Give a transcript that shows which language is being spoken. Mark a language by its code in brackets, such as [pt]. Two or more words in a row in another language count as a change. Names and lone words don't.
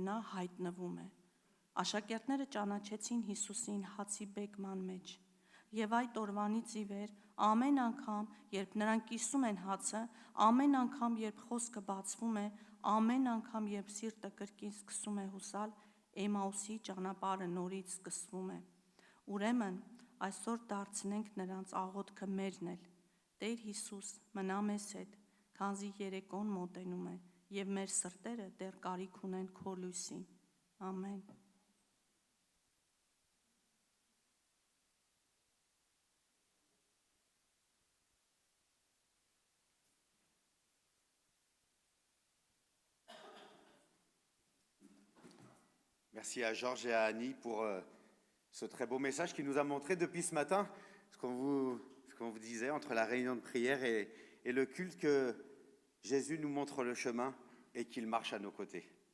[hy] նա հայտնվում է։ Աշակերտները ճանաչեցին Հիսուսին հացի բեկման մեջ, եւ այդ օրվանից ի վեր ամեն անգամ, երբ նրանք կիսում են հացը, ամեն անգամ, երբ խոսքը բացվում է, ամեն անգամ, երբ սիրտը կրկին սկսում է հուսալ, Էմաուսի ճանապարհը նորից սկսվում է։ Ուրեմն այսօր դարձնենք նրանց աղոթքը մերն էլ. Տեր Հիսուս, մնա մեզ հետ, քանզի երեկոն մոտենում է, եւ մեր սրտերը դեռ կարիք ունեն քո լույսին։ Ամեն։ [fr] Merci à Georges et à Annie pour ce très beau message qui nous a montré depuis ce matin ce qu'on vous disait entre la réunion de prière et le culte que Jésus nous montre le chemin et qu'il marche à nos côtés.